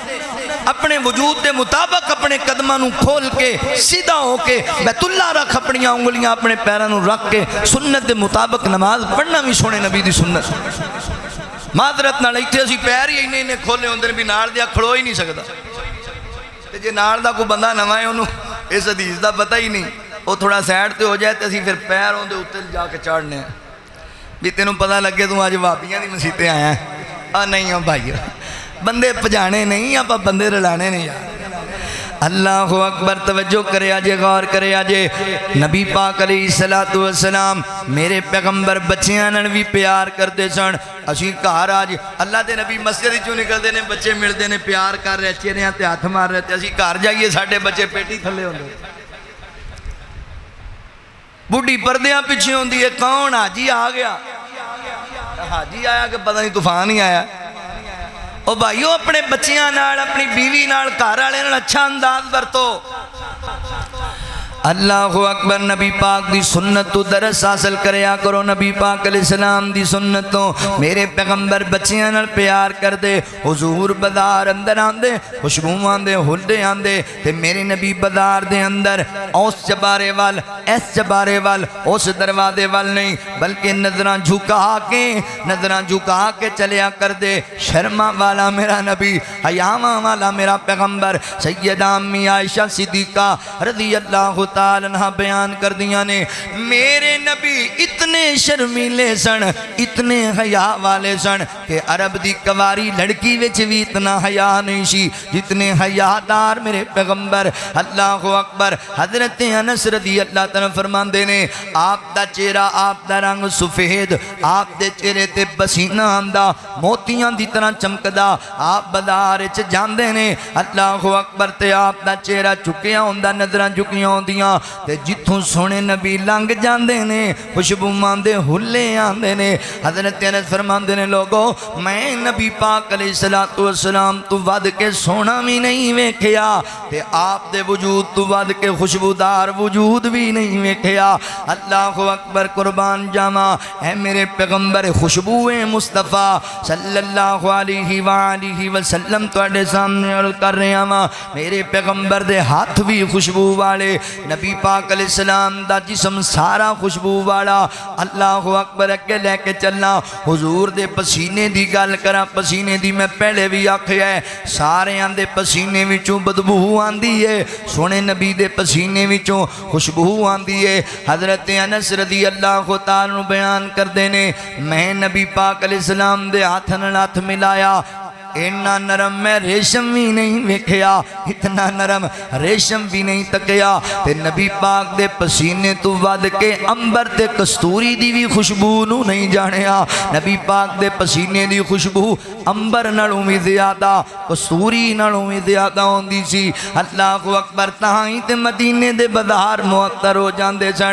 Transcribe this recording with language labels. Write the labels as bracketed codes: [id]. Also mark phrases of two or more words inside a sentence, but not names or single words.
[pa] اپنے وجود دے مطابق اپنے قدمہ نو کھول کے سیدھا ہو کے بیت اللہ رکھ، اپنی انگلیاں اپنے پیروں نو رکھ کے سنت دے مطابق نماز پڑھنا بھی سونے نبی دی سنت۔ معذرت نہ لیتے اسی پیر ہی انہیں کھولے ہوندے بھی نال دیا کھڑو ہی نہیں سکتا، جے نال دا کوئی بندہ نوائے انہوں اس حدیث دا پتہ ہی نہیں، وہ تھوڑا سیڈ تے ہو جائے تے اسی پھر پیر ہوندے اتر جا کے چاڑنے ہیں بھی تینوں پتہ لگے تو آج وابیاں دی مسیتیں آیا ہیں۔ نہیں ہوں بھائی بندے پجانے نہیں، آپ بندے رلانے نہیں یار۔ اللہ اکبر، توجہ کرے آجے، غور کرے آجے، نبی پاک علیہ السلام میرے پیغمبر بچیاں نال بھی پیار کرتے سن۔ اسی کہار آج اللہ دے نبی مسجد چوں نکلتے نے، بچے ملتے نے، پیار کر رہے چہرے تے ہاتھ مار رہے تھے، اسی کہار جائیے ساڈے بچے پیٹی تھلے ہوندے، بڈھی پردیاں پیچھے ہوندی ہے، کون حاجی آ گیا، حاجی آیا کہ پتہ نہیں طوفان ہی آیا۔ او بھائیو اپنے بچیاں نال، اپنی بیوی نال، گھر والے نال اچھا انداز برتو۔ اللہ اکبر، نبی پاک دی سنت تو درس حاصل کریا کرو، نبی پاک علیہ السلام دی سنتوں۔ میرے پیغمبر بچیاں نال پیار کر دے، حضور بازار اندر آندے، خوشبوواں دے ہلے آندے، تے میرے نبی بازار دے اندر اس چبارے وال، اس چبارے وال، اس دروازے وال نہیں، بلکہ نظراں جھکا کے چلیا کر دے۔ شرما والا میرا نبی، حیاواں والا میرا پیغمبر، سیدہ امی عائشہ صدیقہ رضی اللہ تعالیٰ عنہ بیان کر دیا نے، میرے نبی اتنے شرمیلے سن، اتنے حیاء والے سن کہ عرب دی کواری لڑکی وچ بھی اتنا حیاء نہیں سی جتنے حیاء دار میرے پیغمبر۔ اللہ اکبر، حضرت انس رضی اللہ تعالیٰ فرمان دینے، آپ دا چہرہ، آپ دا رنگ سفید، آپ دے چہرے تے پسینہ آندا موتیاں دی طرح چمکدا، آپ بازار وچ جاندے نے، اللہ اکبر، تے آپ دا چہرہ چکیا ہوندا، نظراں جھکیاں ہوندیاں، آ تے جتھوں سونے نبی لنگ جاندے نے خوشبوواں دے ہلے آندے نے۔ حضرت انس فرماندے نے لوگو میں نبی پاک علیہ السلام تو ود کے سونا بھی نہیں ویکھیا تے آپ دے وجود تو ود کے خوشبودار وجود بھی نہیں ویکھیا۔ اللہ اکبر قربان جاواں اے میرے پیغمبر خوشبوئے مصطفیٰ صلی اللہ علیہ وآلہ وسلم تواڈے سامنے عرض کر رہا ہاں میرے پیغمبر دے ہاتھ بھی خوشبو والے، نبی پاک علیہ السلام دا جسم سارا خوشبو والا۔ اللہ اکبر اگے لے کے چلنا حضور دے پسینے دی گل کراں، پسینے دی میں پہلے بھی آکھیا ہے سارے آندے پسینے وچوں بدبو آندی ہے، سونے نبی دے پسینے وچوں خوشبو آندی ہے۔ حضرت انس رضی اللہ تعالیٰ بیان کر دینے میں نبی پاک علیہ السلام دے ہاتھ نال ہاتھ ملایا، اتنا نرم میں ریشم بھی نہیں ویکھیا، اتنا نرم ریشم بھی نہیں تکیا تے نبی پاک دے پسینے تو ود کے امبر تے کستوری دی بھی خوشبو نو نہیں جانیا۔ نبی پاک دے پسینے دی خوشبو امبر نالوں بھی زیادہ کستوری نالوں بھی زیادہ ہوندی سی۔ اللہ اکبر تاہیں تے مدینے دے بازار معطر ہو جاندے سن۔